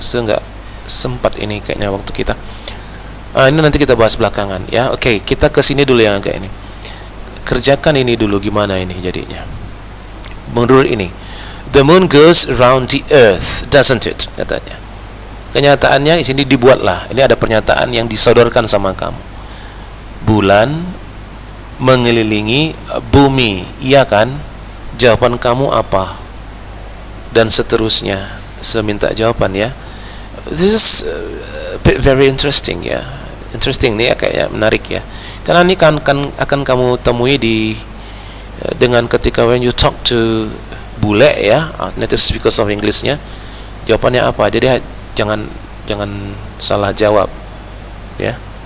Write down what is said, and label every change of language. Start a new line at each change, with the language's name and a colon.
Indonesian: Saya nggak sempat ini kayaknya waktu kita. Ini nanti kita bahas belakangan ya. Oke, kita ke sini dulu yang agak ini. Kerjakan ini dulu gimana ini jadinya. Menurut ini,
English: the moon goes around the earth, doesn't it?
Indonesian: Katanya. Kenyataannya di sini dibuatlah. Ini ada pernyataan yang disodorkan sama kamu. Bulan mengelilingi bumi, iya kan? Jawaban kamu apa? Dan seterusnya. Saya minta jawaban ya.
English: This is very interesting ya.
Indonesian: Interesting nih ya, kayaknya menarik ya. Karena ini akan kamu temui dengan ketika
English: when you talk to
Indonesian: bule ya,
English: native speakers of
Indonesian: Englishnya, jawabannya apa? Jadi jangan salah jawab ya.